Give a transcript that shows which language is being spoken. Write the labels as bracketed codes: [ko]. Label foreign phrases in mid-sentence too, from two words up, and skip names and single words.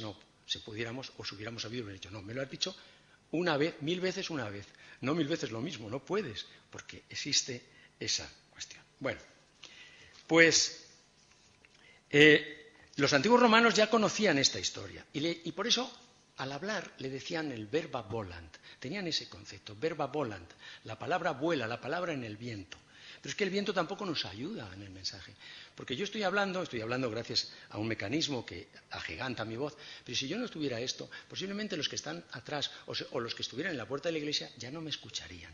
[es] No, si pudiéramos, o si hubiéramos sabido, hubiera dicho, no, me lo has dicho una vez, 1000 veces una vez. No 1000 veces lo mismo, no puedes, porque existe esa cuestión. Bueno, pues los antiguos romanos ya conocían esta historia y por eso al hablar le decían el [la] verba volant, [es] tenían ese concepto, [la] verba volant, [es] la palabra vuela, la palabra en el viento. Pero es que el viento tampoco nos ayuda en el mensaje, porque yo estoy hablando gracias a un mecanismo que agiganta mi voz, pero si yo no tuviera esto, posiblemente los que están atrás o los que estuvieran en la puerta de la iglesia ya no me escucharían.